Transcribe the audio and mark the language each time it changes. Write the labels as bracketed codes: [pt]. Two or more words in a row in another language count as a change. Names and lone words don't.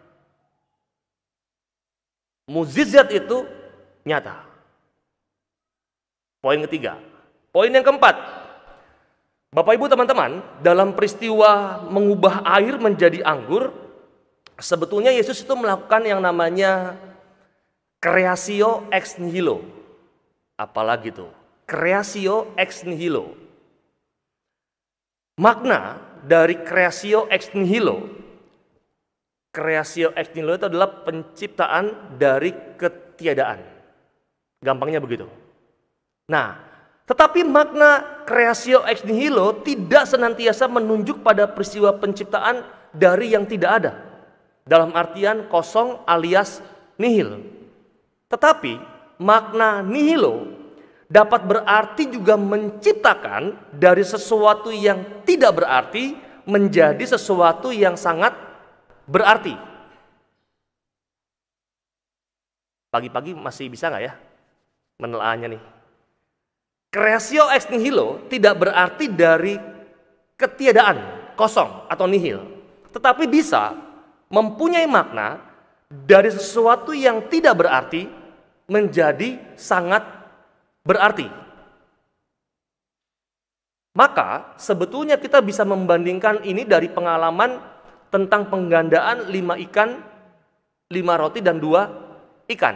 [id] Mukjizat itu nyata. Poin ketiga. Poin yang keempat. Bapak Ibu teman-teman, dalam peristiwa mengubah air menjadi anggur, sebetulnya Yesus itu melakukan yang namanya [la] creatio ex nihilo. [id] Apalagi itu? [la] Creatio ex nihilo. [id] Makna dari [la] creatio ex nihilo. Creatio ex nihilo [id] itu adalah penciptaan dari ketiadaan. Gampangnya begitu. Nah, tetapi makna [la] creatio ex nihilo [id] tidak senantiasa menunjuk pada peristiwa penciptaan dari yang tidak ada. Dalam artian kosong alias nihil. Tetapi makna nihilo dapat berarti juga menciptakan dari sesuatu yang tidak berarti menjadi sesuatu yang sangat berarti. Pagi-pagi masih bisa nggak ya menelaahnya nih? [la] Creatio ex nihilo [id] tidak berarti dari ketiadaan, kosong atau nihil. Tetapi bisa mempunyai makna dari sesuatu yang tidak berarti menjadi sangat berarti. Maka sebetulnya kita bisa membandingkan ini dari pengalaman tentang penggandaan 5 ikan, 5 roti dan 2 ikan.